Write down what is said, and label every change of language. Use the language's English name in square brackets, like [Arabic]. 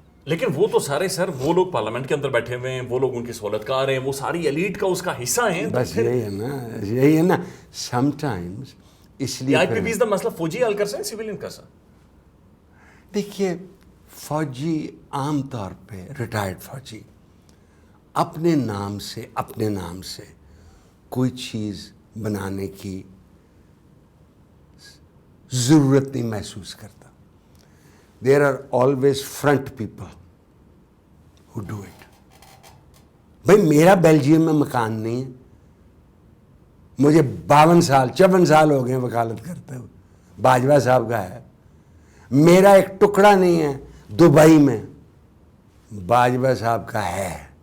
[Urdu] لیکن وہ تو سارے سر وہ لوگ پارلیمنٹ کے اندر بیٹھے ہوئے ہیں, وہ لوگ ان کی سہولت کار ہیں, وہ ساری ایلیٹ کا اس کا حصہ ہیں. بس یہی ہے نا [English] Sometimes. [Urdu] اس لیے [Punjabi] آئی پی پیز دا مسئلہ فوجی حل کر سکیں, سیولین کر سکیں. [Urdu] دیکھیے فوجی عام طور پہ ریٹائرڈ فوجی اپنے نام سے کوئی چیز بنانے کی ضرورت نہیں محسوس کرتا. [English] There are always front people who do it. [Urdu] بھائی میرا بیلجیم میں مکان نہیں ہے, مجھے 54 سال ہو گئے وکالت کرتے ہوئے. باجوہ صاحب کا ہے. میرا ایک ٹکڑا نہیں ہے دبئی میں, باجوہ صاحب کا ہے.